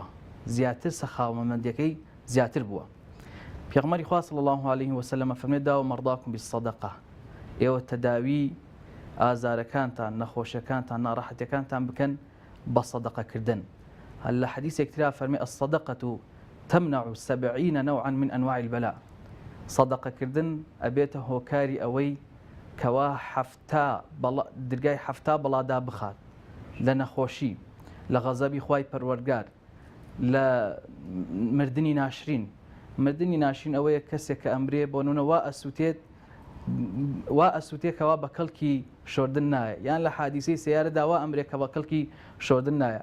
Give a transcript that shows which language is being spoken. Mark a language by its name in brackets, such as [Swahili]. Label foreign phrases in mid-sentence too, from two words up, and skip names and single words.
[Central Kurdish] زیاتر سەخاوەمەندیەکەی زیاتر بووە. پێغەمبەری خوا [Arabic] صلی الله علیه وسلم [Central Kurdish] فەرمێ داوە [Arabic] مەڕضاکم بالصەدەقە [Central Kurdish] ئێوە تەداوی ئازارەکانتان نەخۆشیەکانتان ناڕەحەتیەکانتان بکەن بە سەدەقەکردن. هەر لە حەدیثێک ترا فەرمێ [Arabic] الصەدەقەة تمنع 70 نوعا من أنواع البلاء. [Central Kurdish] سەدەقەکردن ئەبێتە هۆکاری ئەوەی کەوا دەرگای حەفتا بەڵادا بخات لە نەخۆشی، لە غەزەبی خوای پەروەردگار، لە مردنی ناشرین. مردنی ناشرین ئەوەیە کەسێک کە ئەمرێ بۆ نونە وا ئەسووتێکەوە بە کەڵکی شۆردن نایە، یان لە حادیسەی سیارەدا وا ئەمرێکە بە کەڵکی شۆردن نایە.